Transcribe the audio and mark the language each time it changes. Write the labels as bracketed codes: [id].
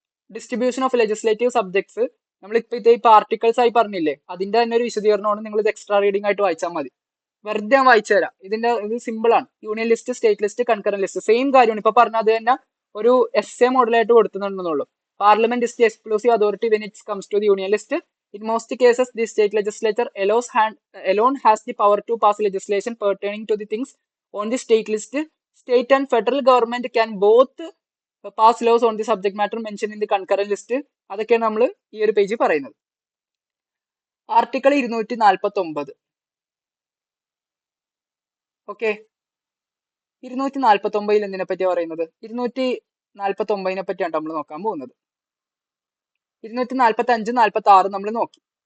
[ml] Distribution of legislative subjects നമ്മൾ ഇപ്പൊ articles ആയി പറഞ്ഞില്ലേ, അതിന്റെ തന്നെ ഒരു വിശദീകരണമാണ്. നിങ്ങൾ ഇത് എക്സ്ട്രാ റീഡിംഗ് ആയിട്ട് വായിച്ചാൽ മതി. വെറുതെ ഞാൻ വായിച്ചു തരാം. ഇത് സിമ്പിൾ ആണ്. Union list, state list, concurrent list same കാര്യമാണ്. ഇപ്പൊ പറഞ്ഞ അത് തന്നെ ഒരു essay മോഡലായിട്ട് കൊടുക്കുന്നുണ്ടെന്നുള്ളൂ. [en] Parliament is the exclusive authority when it comes to the union list. In most cases, the state legislature alone has the power to pass legislation pertaining to the things on the state list. State and federal government can both pass laws on the subject matter mentioned in the concurrent list. [ml] അതൊക്കെയാണ് നമ്മൾ ഈ ഒരു പേജിൽ പറയുന്നത്. Article 249. Okay, 249 എന്തിനെ പറ്റിയാണ് പറയുന്നത്? 249 പറ്റിയാണ് നമ്മൾ നോക്കാൻ പോകുന്നത്. 245, 46 നമ്മൾ നോക്കി.